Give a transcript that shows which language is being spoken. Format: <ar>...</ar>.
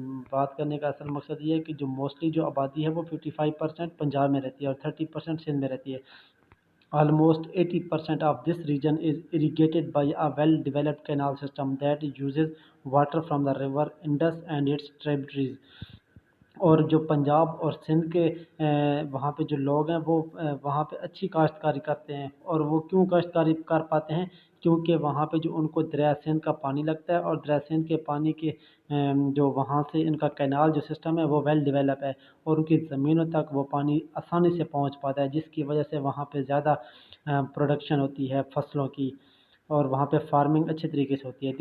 <ur>بات کرنے کا اصل مقصد یہ ہے کہ جو موسٹلی جو آبادی ہے وہ 55% پنجاب میں رہتی ہے اور 30% سندھ میں رہتی ہے.</ur> <en>Almost 80% of this region is irrigated by a well-developed canal system that uses water from the river Indus and its tributaries.</en> <ur>اور جو پنجاب اور سندھ کے وہاں پہ جو لوگ ہیں وہ وہاں پہ اچھی کاشتکاری کرتے ہیں. اور وہ کیوں کاشتکاری کر پاتے ہیں؟ کیونکہ وہاں پہ جو ان کو دریا سندھ کا پانی لگتا ہے اور دریا سندھ کے پانی کے جو وہاں سے ان کا کینال جو سسٹم ہے وہ ویل ڈیولپ ہے اور ان کی زمینوں تک وہ پانی آسانی سے پہنچ پاتا ہے، جس کی وجہ سے وہاں پہ زیادہ پروڈکشن ہوتی ہے فصلوں کی اور وہاں پہ فارمنگ اچھے طریقے سے ہوتی ہے.</ur>